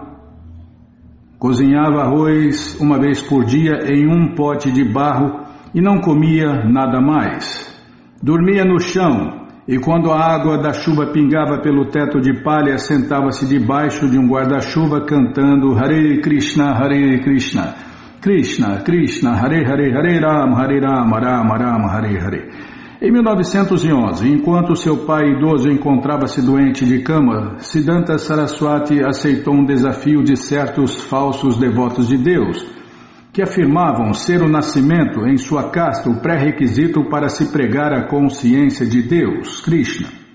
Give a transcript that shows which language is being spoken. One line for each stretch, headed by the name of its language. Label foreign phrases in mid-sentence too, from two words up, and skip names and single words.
Portuguese: Cozinhava arroz uma vez por dia em um pote de barro e não comia nada mais. Dormia no chão e quando a água da chuva pingava pelo teto de palha, sentava-se debaixo de um guarda-chuva cantando
Sanskrit: Hare Krishna, Krishna Krishna, Hare Hare, Hare Rama, Rama Rama, Hare Hare.
Portuguese: Em 1911, enquanto seu pai idoso encontrava-se doente de cama, Siddhanta Saraswati aceitou um desafio de certos falsos devotos de Deus, que afirmavam ser o nascimento em sua casta o pré-requisito para se pregar a consciência de Deus, Krishna.